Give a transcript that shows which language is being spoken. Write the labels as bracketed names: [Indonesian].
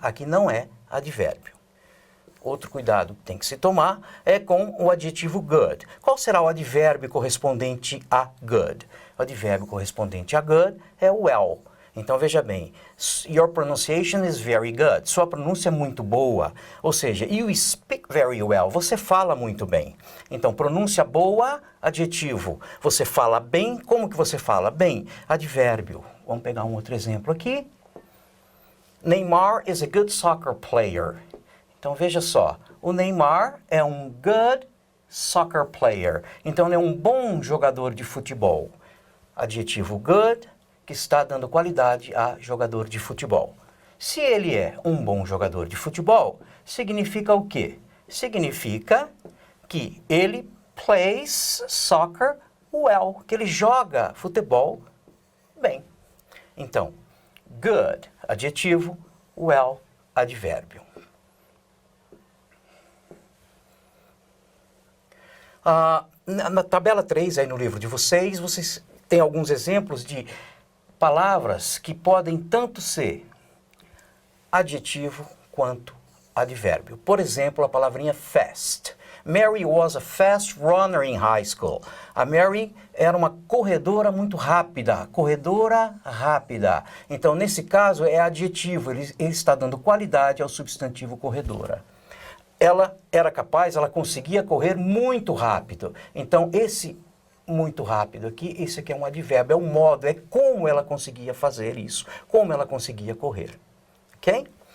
[Portuguese] Aqui não é advérbio. Outro cuidado que tem que se tomar é com o adjetivo good. Qual será o advérbio correspondente a good? O advérbio correspondente a good é well. Então veja bem, [English] your pronunciation is very good. [Portuguese] Sua pronúncia é muito boa. Ou seja, [English] you speak very well. [Portuguese] Você fala muito bem. Então pronúncia boa, adjetivo. Você fala bem, como que você fala? Bem, advérbio. Vamos pegar um outro exemplo aqui. [English] Neymar is a good soccer player. [Portuguese] Então veja só, o Neymar é um [English] good soccer player. [Portuguese] Então ele é um bom jogador de futebol. Adjetivo good, que está dando qualidade a jogador de futebol. Se ele é um bom jogador de futebol, significa o quê? Significa que ele [English] plays soccer well, [Portuguese] que ele joga futebol bem. Então, good, adjetivo, well, advérbio. Na tabela 3 aí no livro de vocês têm alguns exemplos de palavras que podem tanto ser adjetivo quanto advérbio. Por exemplo, a palavrinha fast. [English] Mary was a fast runner in high school. [Portuguese] A Mary era uma corredora muito rápida. Corredora rápida. Então, nesse caso, é adjetivo. Ele está dando qualidade ao substantivo corredora. Ela era capaz, ela conseguia correr muito rápido. Então, esse muito rápido aqui, esse aqui é um advérbio, é o modo, é como ela conseguia fazer isso, como ela conseguia correr. Ok?